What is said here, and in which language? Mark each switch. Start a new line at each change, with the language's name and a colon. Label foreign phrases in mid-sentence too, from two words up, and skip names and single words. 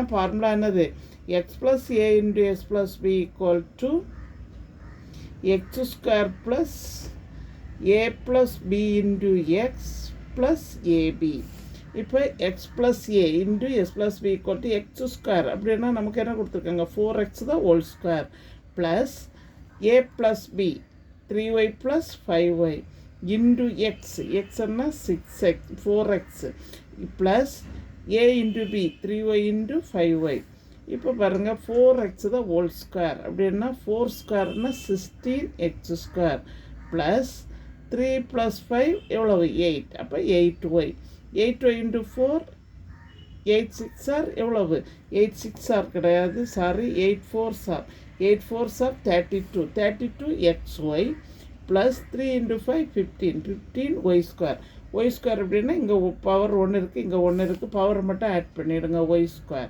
English: ஃபார்முலா என்னது x plus a into s plus b equal to x square plus a plus b into x plus ab. இப்போ x plus a into s plus b equal to x square
Tamil: அப்படின்னா நமக்கு என்ன கொடுத்துருக்காங்க
English: 4x தான் whole square plus a plus b 3y plus 5y into x என்ன 6x 4x plus a into b 3y into 5y.
Tamil: இப்போ பாருங்கள் 4x தான்
English: whole square
Tamil: அப்படின்னா 4 ஸ்கொயர்னா 16x
English: square plus 3 plus
Tamil: 5 எவ்வளவு 8. அப்போ 8y 8y into 4 8 6 ஆர் எவ்வளவு 8 6 ஆர் கிடையாது சாரி 8 4 ஆர் 8 4 ஆர் 32 xy
English: plus 3 into
Tamil: 5 15
English: y square. y square
Tamil: அப்படின்னா இங்கே பவர் 1 இருக்குது இங்கே 1 இருக்குது பவரை மட்டும் ஆட் பண்ணிவிடுங்க
English: y square.